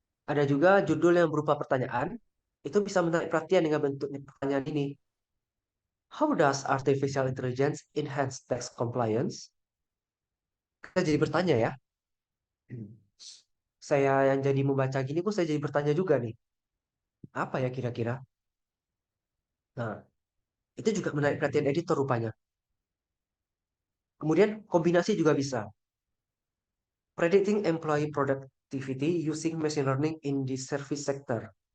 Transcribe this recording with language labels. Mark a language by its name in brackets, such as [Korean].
[Indonesian] Ada juga judul yang berupa pertanyaan, itu bisa menarik perhatian dengan bentuk pertanyaan ini. [English] How does artificial intelligence enhance tax compliance? [Indonesian] Kita jadi bertanya ya. Saya yang jadi membaca gini pun saya jadi bertanya juga nih. Apa ya kira-kira? Nah, itu juga menarik perhatian editor rupanya. Kemudian kombinasi juga bisa. [English] Predicting employee productivity using machine learning in the service sector.